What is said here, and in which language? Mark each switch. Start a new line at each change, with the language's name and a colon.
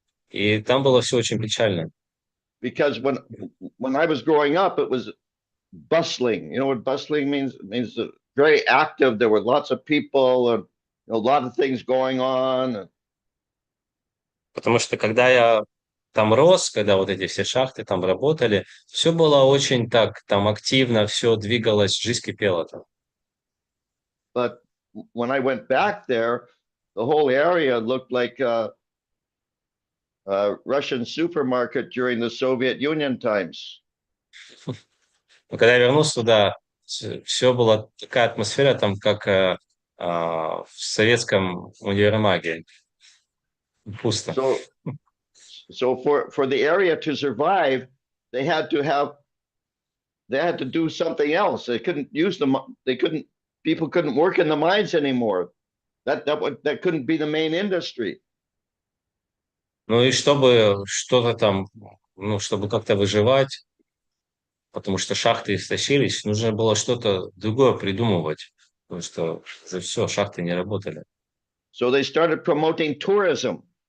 Russian: И там было все очень печально.
English: Because when I was growing up, it was bustling. You know what bustling means? It means very active. There were lots of people and a lot of things going on.
Russian: Потому что когда я там рос, когда вот эти все шахты там работали, все было очень так, там активно, все двигалось, жизнь кипела там.
English: But when I went back there, the whole area looked like a Russian supermarket during the Soviet Union times.
Russian: Но когда я вернулся туда, все была такая атмосфера там, как в советском универмаге. Пусто.
English: So for the area to survive, they had to do something else. They couldn't use them. People couldn't work in the mines anymore. That couldn't be the main industry.
Russian: Ну и чтобы что-то там, чтобы как-то выживать, потому что шахты истощились, нужно было что-то другое придумывать, потому что уже все, шахты не работали.
English: So they started promoting tourism.